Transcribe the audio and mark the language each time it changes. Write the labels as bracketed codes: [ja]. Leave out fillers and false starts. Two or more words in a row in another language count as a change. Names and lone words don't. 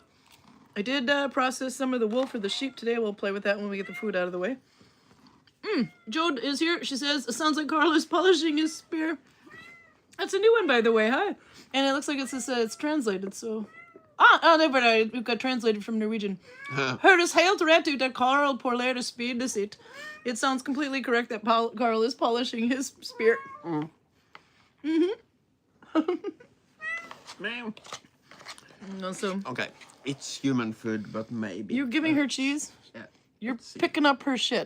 [en] I did process some of the wool for the sheep today. We'll play with that when we get the food out of the way. Jode is here. She says, it sounds like Karl is polishing his spear. That's a new one, by the way. Hi. And it looks like it's translated, so... we've got translated from Norwegian. [no] Hørtes helt rett ut at Karl polerer spydet sitt. [en] It sounds completely correct that Karl is polishing his spear. So, okay, it's human food, but maybe. You're giving her cheese? Yeah. You're picking up her shit.